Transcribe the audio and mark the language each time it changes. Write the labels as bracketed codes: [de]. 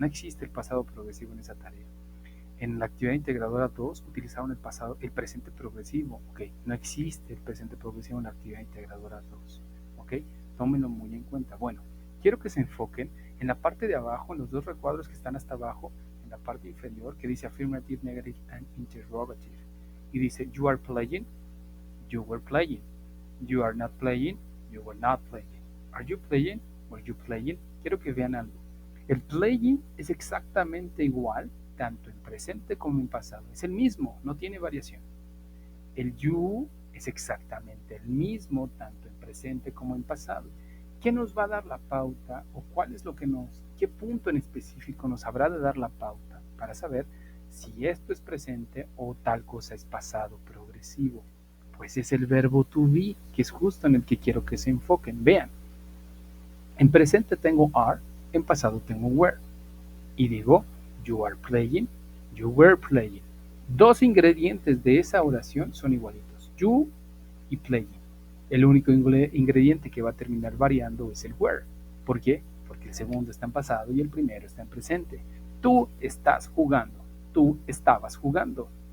[es] No existe el pasado progresivo en esa tarea. En la actividad integradora 2 utilizaron el presente progresivo. Ok, no existe el presente progresivo en la actividad integradora 2. Ok, tómenlo muy en cuenta. Bueno, quiero que se enfoquen en la parte de abajo, en los 2 recuadros que están hasta abajo, en la parte inferior, que dice [en] affirmative, negative and interrogative. [es] Y dice, [en] you are playing, you were playing. You are not playing, you were not playing. Are you playing, were you playing? [es] Quiero que vean algo. El playing es exactamente igual tanto en presente como en pasado. Es el mismo, no tiene variación. El you es exactamente el mismo tanto en presente como en pasado. ¿Qué nos va a dar la pauta o qué punto en específico nos habrá de dar la pauta para saber si esto es presente o tal cosa es pasado progresivo? Pues es el verbo to be, que es justo en el que quiero que se enfoquen. Vean, en presente tengo are, en pasado tengo were. Y digo, [en] you are playing, you were playing. [es] 2 ingredientes de esa oración son igualitos, you y playing. El único ingrediente que va a terminar variando es el were. ¿Por qué? Porque porque el segundo está en pasado y el primero está en presente. Tú estás jugando, tú estabas jugando.